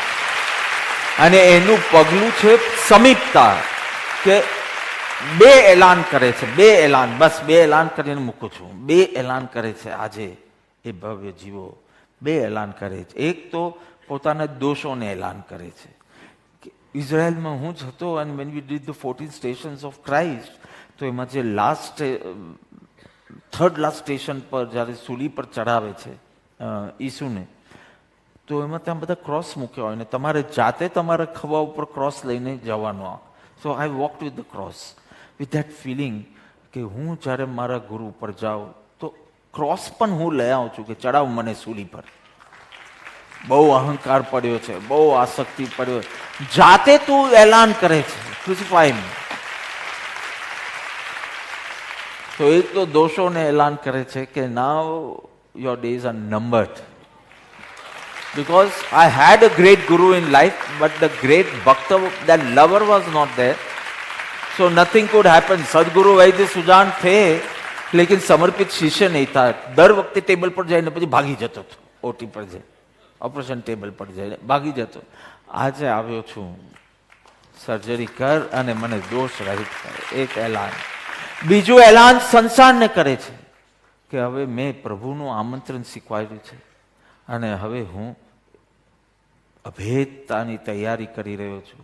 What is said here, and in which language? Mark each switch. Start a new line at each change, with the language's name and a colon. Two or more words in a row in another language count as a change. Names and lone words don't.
Gujarati: અને એનું પગલું છે સમીપતા. કે બે એલાન કરે છે, બે એલાન, બસ બે એલાન કરીને મૂકું છું. બે એલાન કરે છે આજે એ ભવ્ય જીવો. બે એલાન કરે છે. એક તો પોતાના દોષોને એલાન કરે છે. ઇઝરાયલમાં હું જ હતો અને
English: when we did the 14 stations of Christ,
Gujarati: તો એમાં જે
English: third last station
Gujarati: પર જ્યારે સૂલી પર ચડાવે છે ઈસુને, તો એમાં ત્યાં બધા ક્રોસ મૂક્યા હોય ને તમારે જાતે તમારા ખભા ઉપર ક્રોસ લઈને જવાનો.
English: so I walked with the cross with that feeling
Gujarati: કે હું જ્યારે મારા ગુરુ ઉપર જાઉં તો ક્રોસ પણ હું લઈ આવું છું કે ચડાવ મને સૂલી પર. બહુ અહંકાર પડ્યો છે, બહુ આસક્તિ પડ્યો. જાતે તું એલાન કરે છે
English: crucify me.
Gujarati: તો એક તો દોષોને એલાન કરે છે કે
English: now your days are numbered. Because I had a great guru in life, but the great bhakta, that lover was not there. So nothing could happen.
Hindi: सद्गुरु वैद्य सुजान थे, लेकिन समर्पित शिष्य नहीं था. दर वक्त टेबल पर जाए
Gujarati: પછી ભાગી જતો હતો. ઓટી પર જાય, ઓપરેશન ટેબલ પર જાય ભાગી જતો. આજે આવ્યો છું, સર્જરી કર અને મને દોષ રહિત કર. એક એલાન. બીજું એલાન સંસારને કરે છે કે હવે મેં પ્રભુનું આમંત્રણ સ્વીકાર્યું છે અને હવે હું અભેદતાની તૈયારી કરી રહ્યો છું.